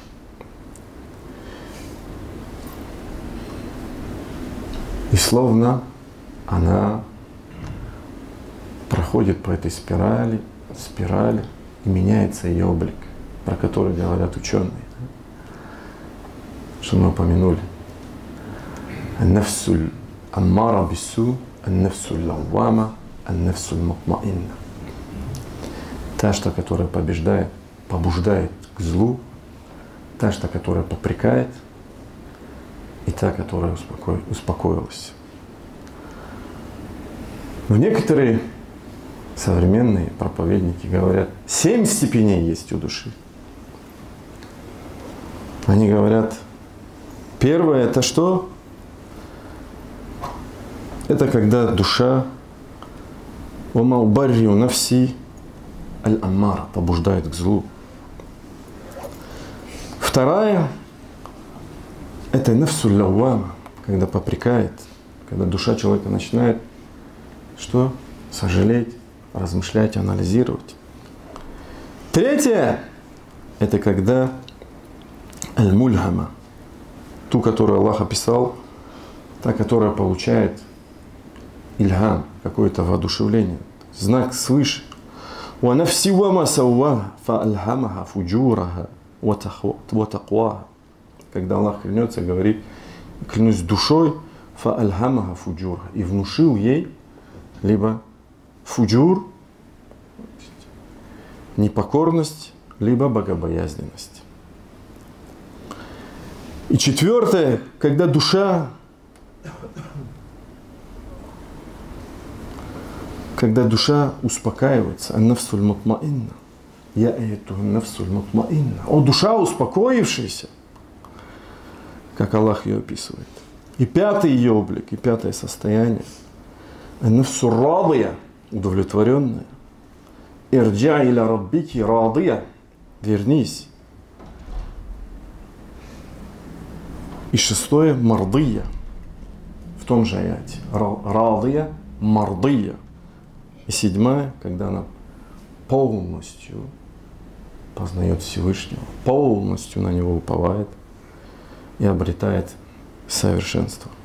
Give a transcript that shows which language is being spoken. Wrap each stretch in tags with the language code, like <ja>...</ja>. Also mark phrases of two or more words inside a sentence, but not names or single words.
<ru>И словно она проходит по этой спирали, и меняется ее облик, про который говорят ученые, что мы упомянули.</ru> <ar>النفس الأمارة بالسوء، النفس اللوامة، النفس المطمئنة.</ar> <ru>Та, что, которая побуждает к злу, та, что, которая попрекает, и та, которая успокоилась. В некоторые современные проповедники говорят, 7 степеней есть у души. Они говорят, первое это что? Это когда душа</ru> <ar>«وما أبرئ نفسي الأمارة»</ar> <ru>побуждает к злу. Вторая – это</ru> <ar>النفس اللوامة,</ar> <ru>когда попрекает, когда душа человека начинает что? Сожалеть, размышлять, анализировать. Третье – это когда аль-мульхама, ту, которую Аллах описал, та, которая получает ильхам, какое-то воодушевление, знак свыше.</ru> <ar>وَنَفْسِ وَمَا سَوَّاهَا فَأَلْهَمَهَا فُجُورَهَا وَتَقْوَاهَا.</ar> <ru>Когда Аллах клянется, говорит: клянусь душой,</ru> <ar>فَأَلْهَمَهَا فُجُورَهَا,</ar> <ru>и внушил ей либо фуджур, непокорность, либо богобоязненность. И четвертое, когда душа успокаивается,</ru> <ar>النفس المطمئنة، يا أيتها النفس المطمئنة,</ar> <ru>о, душа успокоившаяся, как Аллах ее описывает. И пятый ее облик, и пятое состояние,</ru> <ar>النفس راضية, удовлетворенная, ارجعي إلى ربك راضية,</ar> <ru>вернись. И шестое, мардия, в том же аяте,</ru> <ar>راضية، مرضية.</ar> <ru>И седьмая, когда она полностью познает Всевышнего, полностью на Него уповает и обретает совершенство.</ru>